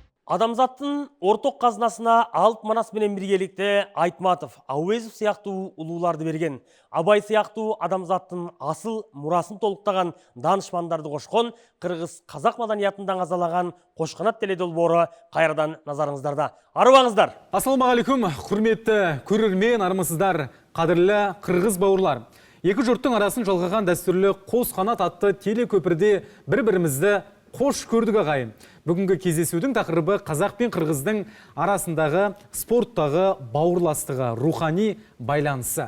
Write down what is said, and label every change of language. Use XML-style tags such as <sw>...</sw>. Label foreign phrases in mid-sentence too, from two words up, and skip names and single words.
<ky>Адамзаттың орток казынасына Алып Манас менен биргеликте Айтматов, Ауезов сыяктуу улууларды берген. Абай сыяктуу адамзаттын асыл мурасын толуктаган данышмандарды кошкон кыргыз казак маданиятында азалаган Кошканат теле долбоору кайрадан назарыңыздарда. Арыбаңыздар.</ky> <kk>Ассалаумағалейкум, құрметті көрермен, армысыздар, қадірлі қырғыз бауырлар. Екі жұрттың арасын жалғаған дәстүрлі қос қанат атты телекөпірде бір-бірімізді қош көрдік ағайын. Бүгінгі кездесудің тақырыбы қазақ пен қырғыздың арасындағы спорттағы бауырластығы, рухани байланысы.</kk>